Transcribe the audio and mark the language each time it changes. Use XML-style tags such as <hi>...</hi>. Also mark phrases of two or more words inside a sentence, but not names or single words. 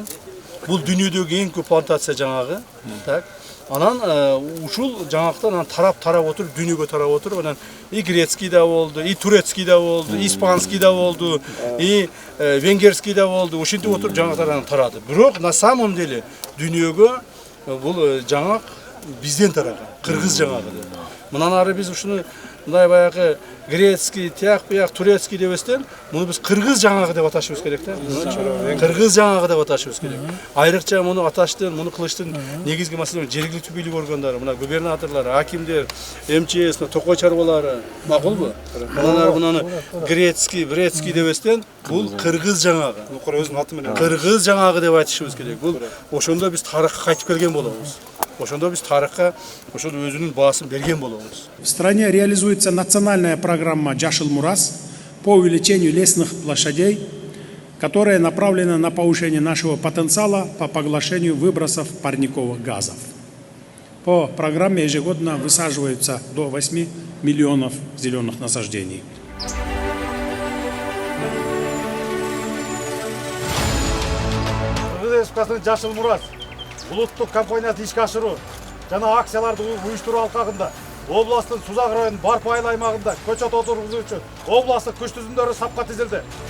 <ky>Бул дүйнөдөгү эң көп плантация жаңгагы, так? Анан ушул жаңактан тарап отуруп, дүйнөгө тарап отуруп, анан</ky> <ru>и грецкий</ru> <ky>да болду,</ky> <ru>и турецкий</ru> <ky>да болду, испанский да болду,</ky> <ru>и венгерский</ru> <ky>да болду. Ошентип отуруп жаңактар тарады. Бирок</ky> <ru>на самом деле</ru> <ky>дүйнөгө бул жаңак бизден тараган, кыргыз жаңагы деп. Мындан ары биз ушуну мындай баягы грецкий, тияк-бияк, турецкий дебестен, муну биз кыргыз жаңагы деп аташыбыз керек да. Кыргыз жаңагы деп аташыбыз керек. Айрыкча муну аташтын, муну кылыштын негизги маселе жергиликтүү бийлик органдары, мына губернаторлор, акимдер, МЧС, токой чарбалары, макулбу? Мындан ары муну грецкий, брецкий дебестен, бул кыргыз жаңагы. Өзүнүн аты менен кыргыз жаңагы деп айтышыбыз керек. Бул ошондо биз тарыхка кайтып келген болобуз. Ошондо биз тарыхка ошол өзүнүн баасын берген болобуз.</ky> <ru>В стране реализуется национальная программа «Жашыл Мурас» по увеличению лесных площадей, которая направлена на повышение нашего потенциала по поглощению выбросов парниковых газов. По программе ежегодно высаживаются до 8 миллионов зеленых насаждений.</ru> <ky>Кыргыз Республикасынын «Жашыл Мурас» улуттук компаниясы ишке ашыруу жана акцияларды уюштуруу алкагында областтын Сузак районунун Барпы айыл аймагында көчөт отургузуу үчүн областтык күч түзүмдөрү сапка тизилди.</ky>